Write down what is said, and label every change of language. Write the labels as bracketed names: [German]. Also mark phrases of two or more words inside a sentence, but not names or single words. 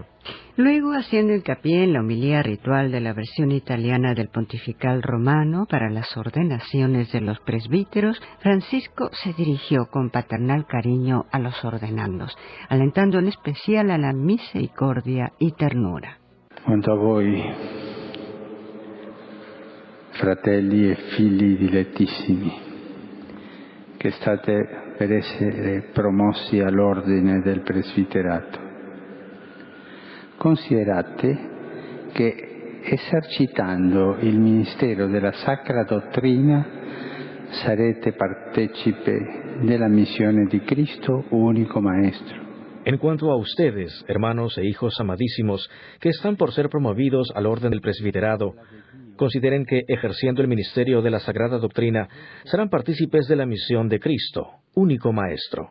[Spanish] Luego, haciendo hincapié en la homilía ritual de la versión italiana del Pontifical Romano para las ordenaciones de los presbíteros, Francisco se dirigió con paternal cariño a los ordenandos, alentando en especial a la misericordia y ternura. [Italian] Quanto a voi, fratelli e figli dilettissimi, che state per essere promossi all'ordine del presbiterato. Considerate che esercitando il ministero della Sacra Dottrina sarete partecipe della missione di Cristo, único Maestro. [Spanish] En cuanto a ustedes, hermanos e hijos amadísimos, que están por ser promovidos al orden del presbiterado, consideren que, ejerciendo el ministerio de la Sagrada Doctrina, serán partícipes de la misión de Cristo, único Maestro.